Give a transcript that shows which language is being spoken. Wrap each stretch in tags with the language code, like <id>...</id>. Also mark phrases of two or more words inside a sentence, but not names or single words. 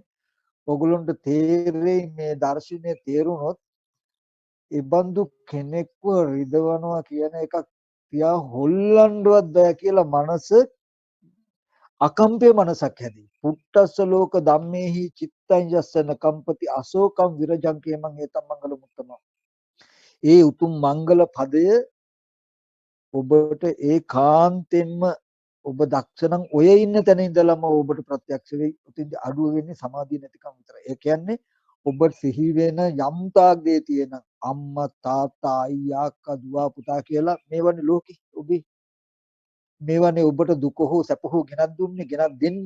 <si>ඕගොල්ලන්ට තේරෙයි මේ දර්ශනය තේරුනොත් ඉබඳු කෙනෙක්ව රිදවනවා කියන එකක් තියා හොල්ලන්නවත් බෑ කියලා මනස අකම්පේ මනසක් හැදී.</si> <pi>පුට්ටස්ස ලෝක ධම්මේහි චිත්තං යස්සන කම්පති අශෝකම් විරජං කේමං ඒතම් මංගල මුත්තම.</pi> <si>ඒ උතුම් මංගල පදය ඔබට ඒකාන්තෙන්ම ඔබ දක්ෂණම් ඔය ඉන්න තැන ඉඳලම ඔබට ප්‍රත්‍යක්ෂ වෙයි. උතින් අඩුව වෙන්නේ සමාධිය නැතිකම විතරයි. ඒ කියන්නේ ඔබ සිහි වෙන යම් තාක් දේ තියෙන අම්මා තාත්තා අයියා අක්කා දුව පුතා කියලා මේවනේ ලෝකේ ඔබේ මේවනේ ඔබට දුක හෝ සැප හෝ ගෙනත් දුන්නේ ගෙනත් දෙන්නේ.</si>